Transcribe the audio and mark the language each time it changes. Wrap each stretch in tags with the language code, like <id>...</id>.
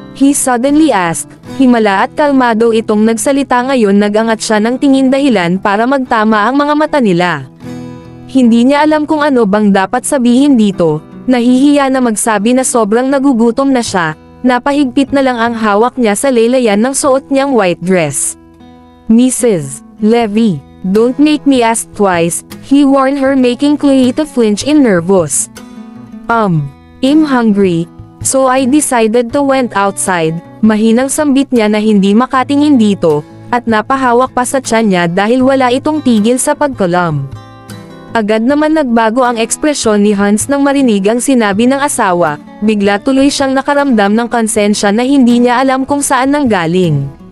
<en>he suddenly asked.</en> <tl>Himala at kalmado itong nagsalita, ngayon nagangat siya ng tingin dahilan para magtama ang mga mata nila. Hindi niya alam kung ano bang dapat sabihin dito, nahihiya na magsabi na sobrang nagugutom na siya. Napahigpit na lang ang hawak niya sa laylayan ng suot niyang white dress.</tl> <en>"Mrs. Levy, don't make me ask twice," he warned her, making Chloe to flinch in nervous. I'm hungry, so I decided to went outside."</en> <tl>Mahinang sambit niya na hindi makatingin dito, at napahawak pa sa tiyan niya dahil wala itong tigil sa pagkalam. Agad naman nagbago ang ekspresyon ni Hans nang marinig ang sinabi ng asawa, bigla tuloy siyang nakaramdam ng konsensya na hindi niya alam kung saan nanggaling.</tl>